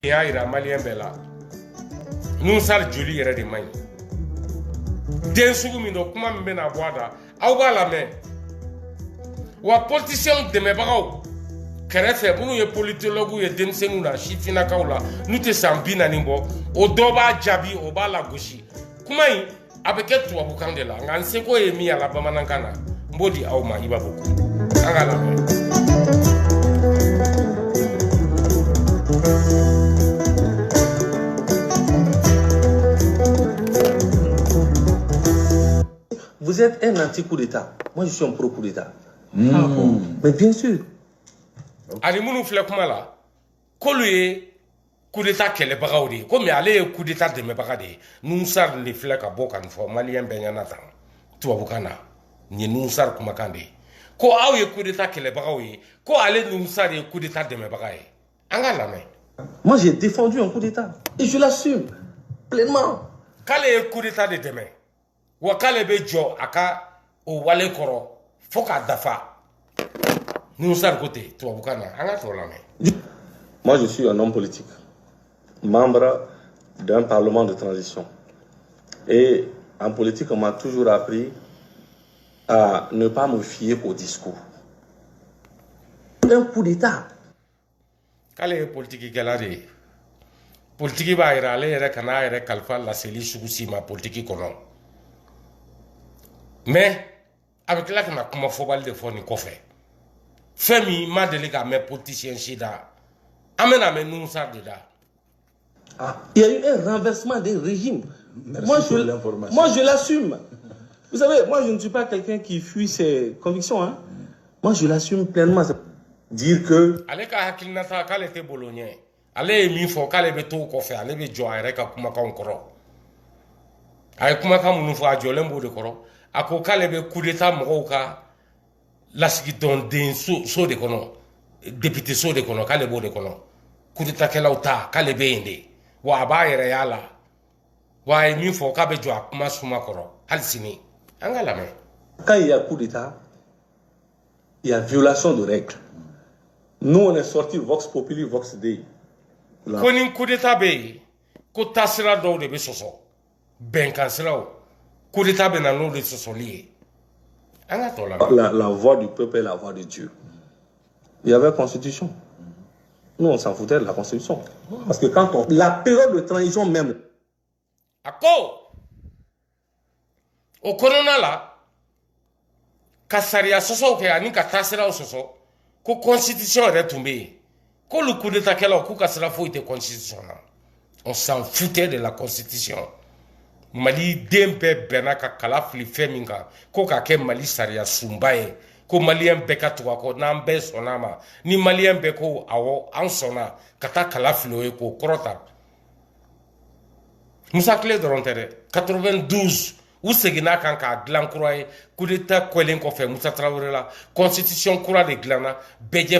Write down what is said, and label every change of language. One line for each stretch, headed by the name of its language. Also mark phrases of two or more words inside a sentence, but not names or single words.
Bambara: y'a yira malien bɛɛ la Nusar joli yɛrɛ de man ɲi den sugu min don kuma min bɛna bɔ a da aw b'a lamɛn wa politiciens dɛmɛbagaw kɛrɛfɛ minnu ye politologues ye denmisɛnninw la sifinnakaw la n'u tɛ san 40 bɔ o dɔ b'a jaabi o b'a lagosi kuma in a bɛ kɛ tubabukan de la nka n seko ye min ye a la bamanankan na n b'o di aw ma Iba Boku an ka lamɛn.
French: Vous êtes un anti-coup d'État. Moi, je suis un pro-coup d'État. Ah bon? Mais bien sûr.
Bambara: Ani minnu filɛ kuma la k'olu ye
French: coup d'État
Bambara: kɛlɛbagaw de ye komi ale ye
French: coup d'État
Bambara: dɛmɛbaga de ye Nusar de filɛ ka bɔ ka nin fɔ maliyɛn bɛɛ ɲɛna tan tubabukan na nin ye Nusar kumakan de ye ko aw ye
French: coup d'État
Bambara: kɛlɛbagaw ye ko ale Nusar ye
French: coup d'État
Bambara: dɛmɛbaga ye an ka lamɛn.
French: Moi, j'ai défendu un coup d'État et je l'assume pleinement.
Bambara: K'ale ye
French: coup d'État
Bambara: de dɛmɛ wa k'ale bɛ jɔ a ka o wale kɔrɔ fo k'a dafa Nusar côté tubabukan na an ka t'o lamɛn.
French: Moi, je suis un homme politique, membre d'un parlement de transition. Et en politique, on m'a toujours appris à ne pas me fier au discours. Un coup d'État.
Bambara: K'ale ye politikikɛla de ye politiki b'a yira ale yɛrɛ kana yɛrɛ kalifa laseli sugu si ma politiki kɔnɔ mais a bɛ tila kana kuma fɔbali de fɔ nin kɔfɛ fɛn min ma deli k'a mɛn politicien si da an bɛna mɛn Nusar de da.
French: Il y a eu un renversement des régimes. Moi, je l'assume. Vous savez, moi, je ne suis pas quelqu'un qui fuit ses convictions. Hein. Moi, je l'assume pleinement. Dire que...
Bambara: Ale ka hakilinata k'ale tɛ bolo ɲɛ ale ye min fɔ k'ale bɛ to o kɔfɛ ale bɛ jɔ a yɛrɛ ka kumakanw kɔrɔ a ye kumakan minnu fɔ a jɔlen b'o de kɔrɔ a ko k'ale bɛ
French: coup d'État
Bambara: mɔgɔw ka lasigidɔnden so de kɔnɔ député so de kɔnɔ k'ale b'o de kɔnɔ
French: coup d'État
Bambara: kɛlaw ta k'ale bɛ yen de wa a b'a yɛrɛ y'a la wa a ye min fɔ k'a bɛ jɔ a kuma suma kɔrɔ hali sini an ka lamɛn.
French: Quand il y a coup d'État, il y a violation de règles. Nous, on est sorti
Latin: Vox Populi, Vox Dei.
Bambara: Ko ni
French: coup d'État
Bambara: bɛ yen ko taasira dɔw de bɛ sɔsɔ bɛnkan siraw
French: coup d'État
Bambara: bɛ na n'o de sɔsɔli ye an ka t'o lamɛn.
French: La voix du peuple est la voix de Dieu. Il y avait constitution. Nous, on s'en foutait de la constitution. Parce que quand on... La période de transition même...
Bambara: A ko o kɔnɔna la ka sariya sɔsɔw kɛ ani ka taasiraw sɔsɔ ko constitution yɛrɛ tun bɛ yen k'olu
French: coup d'État
Bambara: kɛlaw k'u ka sira foyi tɛ constitution na
French: on s'en foutait de la constitution
Bambara: Mali den bɛɛ bɛnna ka kala fili fɛn min kan ko ka kɛ Mali sariya sunba ye ko maliyɛn bɛɛ ka tugu a kɔ n'an bɛɛ sɔnna a ma ni maliyɛn bɛɛ ko awɔ an sɔnna ka taa kala fili o ye k'o kɔrɔta Musa Tile dɔrɔn tɛ dɛ 92 u seginna kan k'a dilan kura ye
French: coup d'État
Bambara: kɔlen kɔfɛ Musa Tarawele
French: la constitution
Bambara: kura de dilanna bɛɛ